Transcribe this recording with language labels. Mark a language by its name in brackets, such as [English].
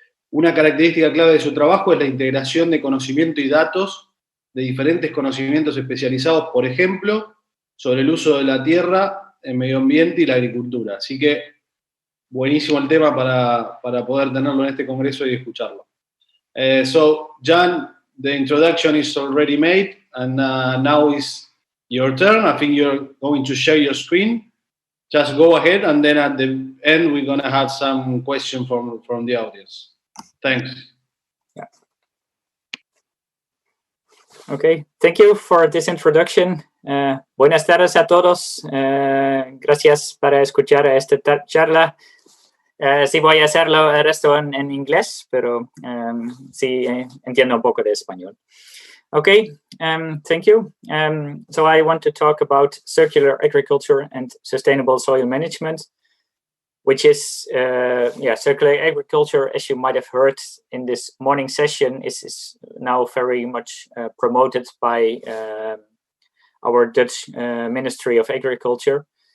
[Spanish] Una característica clave de su trabajo es la integración de conocimiento y datos de diferentes conocimientos especializados, por ejemplo, sobre el uso de la tierra, el medio ambiente y la agricultura. Así que buenísimo el tema para poder tenerlo en este congreso y escucharlo. [English] So, Jan, the introduction is already made, and now is your turn. I think you're going to share your screen. Just go ahead, and then at the end, we're going to have some questions from the audience. Thanks. Yeah. Okay, thank you for this introduction. [Spanish] Buenas tardes a todos. Gracias para escuchar esta charla. Sí voy a hacerlo el resto en inglés, pero sí entiendo un poco de español. [English] Okay, thank you. So I want to talk about circular agriculture and sustainable soil management, which is, circular agriculture, as you might have heard in this morning session, is now very much promoted by our Dutch Ministry of Agriculture.